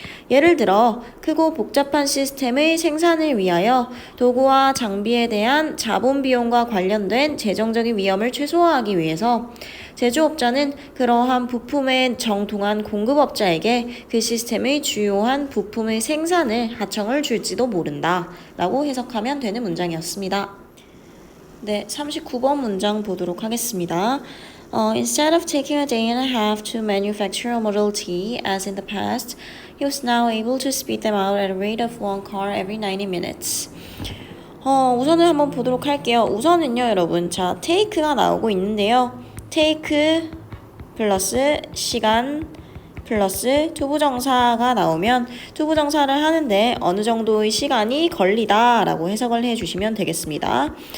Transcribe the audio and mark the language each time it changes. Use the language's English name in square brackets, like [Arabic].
[Korean] 예를 들어 크고 복잡한 시스템의 생산을 위하여 도구와 장비에 대한 자본 비용과 관련된 재정적인 위험을 최소화하기 위해서 제조업자는 그러한 부품의 정통한 공급업자에게 그 시스템의 주요한 부품의 생산을 하청을 줄지도 모른다 라고 해석하면 되는 문장이었습니다. 네, 39번 문장 보도록 하겠습니다. [English] Instead of taking a day and a half to manufacture a Model T as in the past, he was now able to speed them out at a rate of one car every 90 minutes. [Korean] 우선은 한번 보도록 할게요. 우선은요, 여러분. 자, take가 나오고 있는데요. take 플러스 시간 플러스 투부정사가 나오면 투부정사를 하는데 어느 정도의 시간이 걸리다 라고 해석을 해주시면 되겠습니다.